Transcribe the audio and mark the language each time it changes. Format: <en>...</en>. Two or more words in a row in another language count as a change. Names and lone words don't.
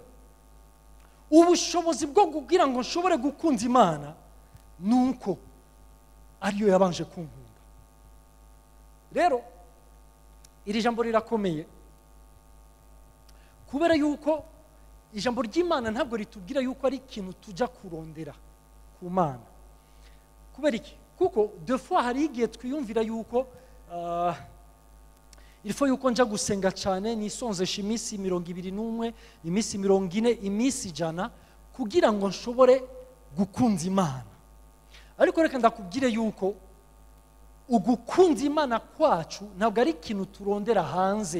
<rn>Ubushobozi bwo kugira ngo nshobore gukunda Imana nuko ariyo yabanje kunkunda. Rero iri jambo rirakomeye kubera yuko ijambo ry'Imana ntabwo ritubwira yuko ari ikintu tujya kurondera ku Mana. kubera iki kuko</rn> <fr>deux fois</fr> <rn>hari igihe twiyumvira yuko ilfo yuko nja gusenga cyane nisonzesha iminsi 21 iminsi 40 iminsi 100 kugira ngo nshobore gukunza Imana. Ariko reka ndakubwire yuko ugukunza Imana kwacu ntabwo ari ikintu turondera hanze.</rn>